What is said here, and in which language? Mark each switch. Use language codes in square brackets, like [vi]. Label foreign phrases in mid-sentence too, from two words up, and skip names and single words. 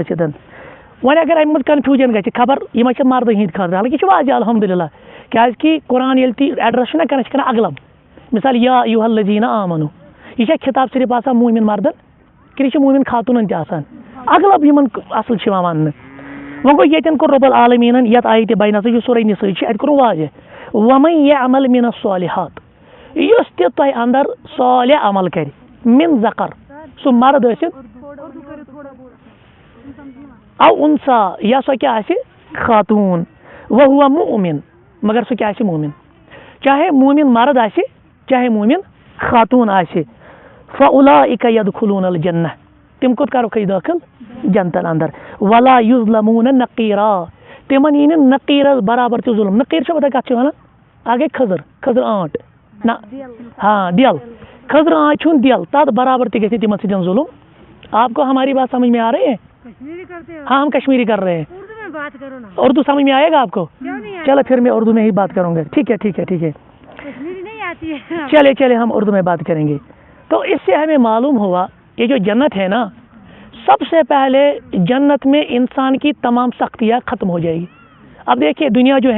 [ks] ٲسِتھ وۄنۍ اگر امہِ منٛز کنفیوٗجن گژھِ خبر یِم چھِ مردن ہٕنٛدِ خٲطرٕ حالانکہِ یہِ چھُ واضح الحمدللہ کیازکہِ قرآن ییٚلہِ تہِ ایڈرس چھُنہ کران یہِ چھِ کران اغلب مثال [ar] یا ایُہا الذیٖنَ آمنوٗ [ks] یہ چھا خطاب صرف آسان مومن مردن کِنہٕ یہِ چھُ مومن خاتوٗنن تہِ آسان اغلب یِمن اصل چھُ یِوان وننہٕ وۄنۍ گوٚو ییٚتٮ۪ن کوٚر رۄب العالمیٖنن یتھ آیتہِ بینس یُس سورہ نِساء چھِ اتہِ کوٚرُن واضح [ar] ومن یعمل من الصالحات [ks] یُس تہِ تۄہہِ اندر صالح عمل کرِ [ar] من ذکر [ks] سُہ مرد ٲسِن [ar] او انسا [ks] یا سۄ کیٛاہ آسہِ خاتوٗن [ar] وہو مؤمن [ks] مگر سُہ کیٛاہ آسہِ مومن چاہے مومن مرد آسہِ چاہے مومن خاتوٗن آسہِ [ar] فاولئک یدخلون الجنہ [ks] تِم کوٚت کرُکھ أسۍ دٲخل جنتن اندر [ar] ولا یظلمون نقیرا [ks] تِمن یی نہٕ نقیٖرس برابر تہِ ظلم نقیٖر چھُ پتہ کتھ چھِ ونان اکھ گٔے کھٔزٕر آنٹ نہ ہاں دل کھٔزٕر آنٹ چھُن دل تتھ برابر تہِ گژھِ نہٕ تِمن سۭتۍ ظلم [ur] آپ کو ہماری بات سمجھ میں آ رہی ہے ہاں ہم کشمیری کر رہے ہیں اردو سمجھ میں آئے گا آپ کو چلو پھر میں اردو میں ہی بات کروں گا ٹھیک ہے ٹھیک ہے ٹھیک ہے چلے ہم اردو میں بات کریں گے تو اس سے ہمیں معلوم ہوا یہ جو جنت ہے نا سب سے پہلے جنت میں انسان کی تمام سختیاں ختم ہو جائے گی اب دیکھیے دنیا جو ہے